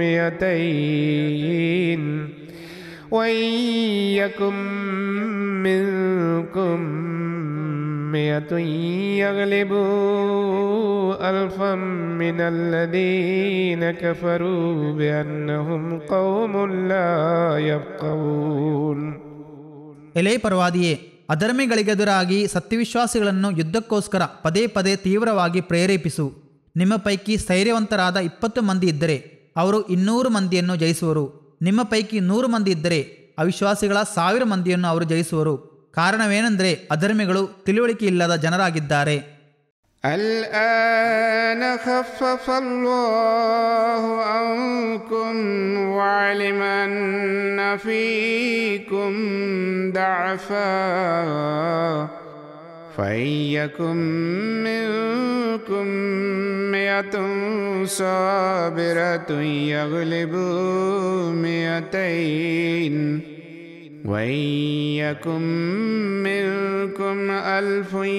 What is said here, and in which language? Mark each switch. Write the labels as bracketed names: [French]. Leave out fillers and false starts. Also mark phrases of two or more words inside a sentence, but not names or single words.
[Arabic] 200 وإن يكن منكم 100 يغلبوا 1000 من الذين كفروا بأنهم قوم لا يفقهون. [Kannada] ಎಲೇ ಪರವಾದಿಯೇ, ಅಧರ್ಮಿಗಳಿಗೆದುರಾಗಿ ಸತ್ಯವಿಶ್ವಾಸಿಗಳನ್ನು ಯುದ್ಧಕ್ಕೋಸ್ಕರ ಪದೇ ಪದೇ ತೀವ್ರವಾಗಿ ಪ್ರೇರೇಪಿಸು. ನಿಮ್ಮ ಪೈಕಿ ಸ್ಥೈರ್ಯವಂತರಾದ 20 ಮಂದಿ ಇದ್ದರೆ ಅವರು 200 ಮಂದಿಯನ್ನು ಜಯಿಸುವರು. ನಿಮ್ಮ ಪೈಕಿ 100 ಮಂದಿ ಇದ್ದರೆ ಅವಿಶ್ವಾಸಿಗಳ 1000 ಮಂದಿಯನ್ನು ಅವರು ಜಯಿಸುವರು. ಕಾರಣವೇನೆಂದರೆ ಅಧರ್ಮಿಗಳು ತಿಳುವಳಿಕೆ ಇಲ್ಲದ ಜನರಾಗಿದ್ದಾರೆ. [Arabic] الآن خفف الله عنكم وعلم أن فيكم ضعفا فإن يكن منكم 100 صابرة يغلبوا 200 وإن يكن منكم 1000